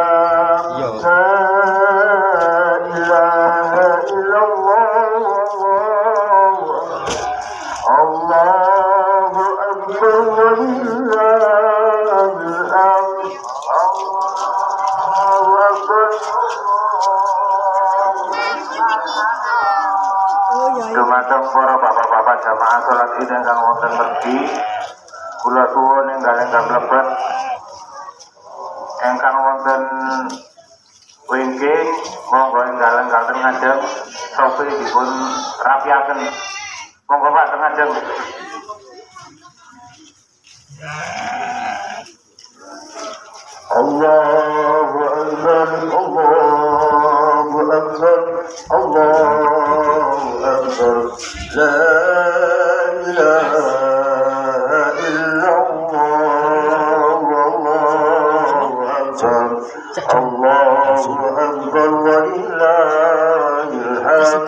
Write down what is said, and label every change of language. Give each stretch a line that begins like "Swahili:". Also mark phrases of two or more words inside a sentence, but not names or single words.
Arabic: لا إله إلا الله، الله أكبر ولله الحمد. الله أكبر.
Javanese: Dumateng para bapak-bapak jamaah salat Id ingkang wonten mergi, kula suwun ingkang mlebet ingkang wonten wingking monggo ingkang kalih ngajeng sofi dipun rapiaken. Monggo Pak ngajeng.
Arabic: الله أكبر، الله أكبر، الله أكبر. لا إله إلا الله، الله أكبر، الله أكبر، ولله الحمد.